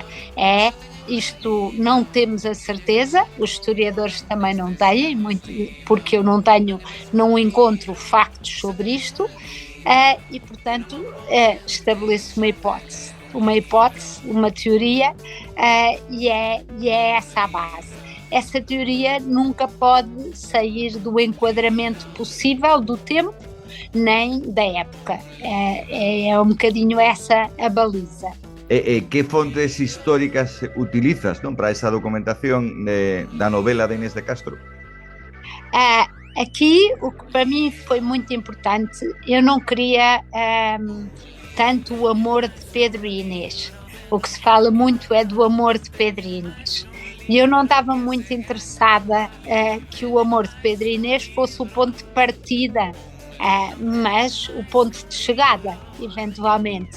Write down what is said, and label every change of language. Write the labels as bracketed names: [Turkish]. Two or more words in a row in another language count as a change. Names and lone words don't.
[Portuguese] Isto não temos a certeza, os historiadores também não têm, muito, porque eu não encontro factos sobre isto, e portanto estabeleço uma teoria, e é essa a base. Essa teoria nunca pode sair do enquadramento possível do tempo, nem da época. É um bocadinho essa a baliza. [Galician] Que fontes históricas utilizas, non, para esa documentación da novela de Inés de Castro? [Portuguese] Aqui, o que para mim foi muito importante, eu não queria tanto o amor de Pedro e Inês. O que se fala muito é do amor de Pedro e Inês. E eu não estava muito interessada que o amor de Pedro e Inês fosse o ponto de partida, mas o ponto de chegada, eventualmente.